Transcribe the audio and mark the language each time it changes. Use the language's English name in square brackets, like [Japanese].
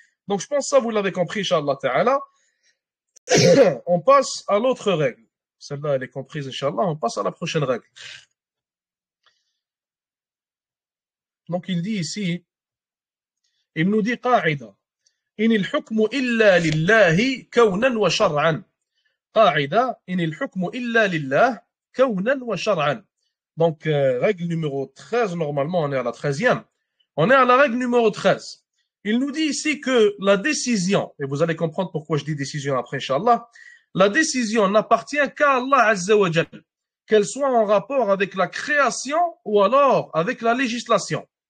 [French] Donc je pense que ça, vous l'avez compris, Inch'Allah Ta'ala. On passe à l'autre règle. Celle-là, elle est comprise, Inch'Allah. On passe à la prochaine règle. Donc il dit ici, il nous dit [Arabic] قاعدة إن الحكم إلا لله كونا وشرعا. قاعدة إن الحكم إلا لله كونا وشرعا. [French] Donc, règle numéro 13, normalement, on est à la 13e. On est à la règle numéro 13. Il nous dit ici que la décision, et vous allez comprendre pourquoi je dis décision après, Inch'Allah, la décision n'appartient qu'à Allah Azza wa Jal, qu'elle soit en rapport avec la création ou alors avec la législation.